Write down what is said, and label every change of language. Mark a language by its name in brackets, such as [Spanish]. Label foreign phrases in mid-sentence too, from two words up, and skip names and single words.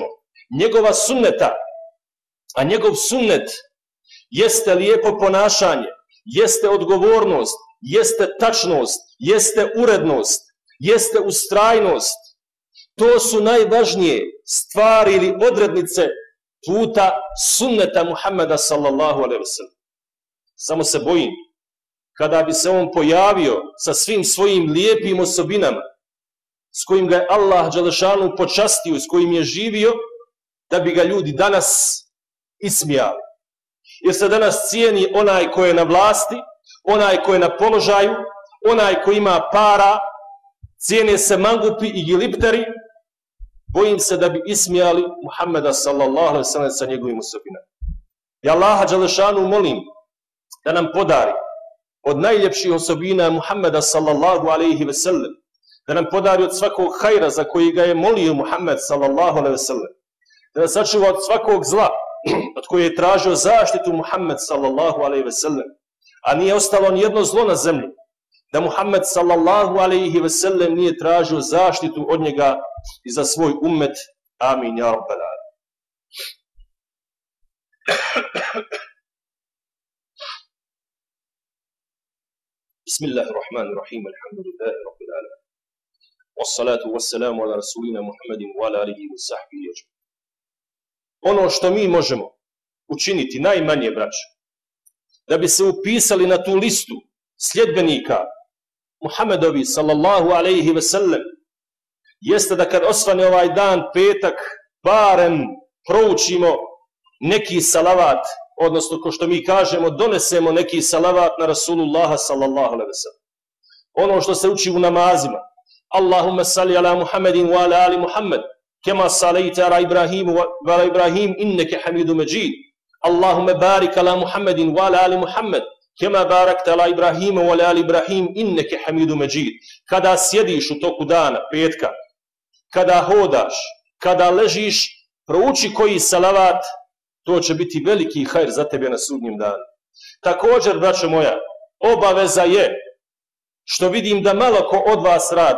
[Bosnian] Njegova sunneta, a njegov sunnet jeste lijepo ponašanje, jeste odgovornost, jeste tačnost, jeste urednost, jeste ustrajnost. To su najvažnije stvari ili odrednice puta sunneta Muhammeda [Arabic] صلى الله عليه وسلم. [Bosnian] Samo se bojim, kada bi se on pojavio sa svim svojim lijepim osobinama, s kojim ga je Allah dželešanu počastio, s kojim je živio, da bi ga ljudi danas ismijali. Jer se danas cijeni onaj ko je na vlasti, onaj ko je na položaju, onaj ko ima para, cijene se mangupi i gilipteri. Bojim se da bi ismijali Muhammeda [Arabic] صلى الله عليه وسلم [Bosnian] sa njegovim osobinama. Ja Allaha dželešanu molim da nam podari od najljepših osobina Muhammeda [Arabic] صلى الله عليه وسلم, [Bosnian] da nam podari od svakog hajra za koji ga je molio Muhammed [Arabic] صلى الله عليه وسلم, [Bosnian] da nas sačuva od svakog zla od koje je tražio zaštitu Muhammed [Arabic] صلى الله عليه وسلم, [Bosnian] a nije ostalo nijedno zlo na zemlji da Muhammed [Arabic] صلى الله عليه وسلم [Bosnian] nije tražio zaštitu od njega i za svoj ummet. [Arabic] آمين يا رب العالمين. بسم الله الرحمن الرحيم الحمد لله رب العالمين. والصلاة والسلام على رسولنا محمد وعلى آله وصحبه أجمعين. [Bosnian] ono što mi možemo učiniti, najmanje, braćo, da bi se upisali na tu listu sljedbenika Muhammedovi [Arabic] صلى الله عليه وسلم, [Bosnian] jeste da kad osvane ovaj dan, petak, barem proučimo neki salavat, odnosno, ko što mi kažemo, donesemo neki salavat na Rasulullaha [Arabic] صلى الله عليه وسلم. [Bosnian] Ono što se uči u namazima. [Arabic] اللهم صل على محمد وعلى آل محمد كما صليت على إبراهيم وعلى إبراهيم إنك حميد مجيد. اللهم بارك على محمد وعلى آل محمد كما باركت على إبراهيم وعلى آل إبراهيم إنك حميد مجيد. [Bosnian] Kada sjediš u toku dana, petka, kada hodaš, kada ležiš, prouči koji salavat, to će biti veliki hajr za tebe na sudnjem danu. Također, braćo moja, obaveza je, što vidim da malo ko od vas radi.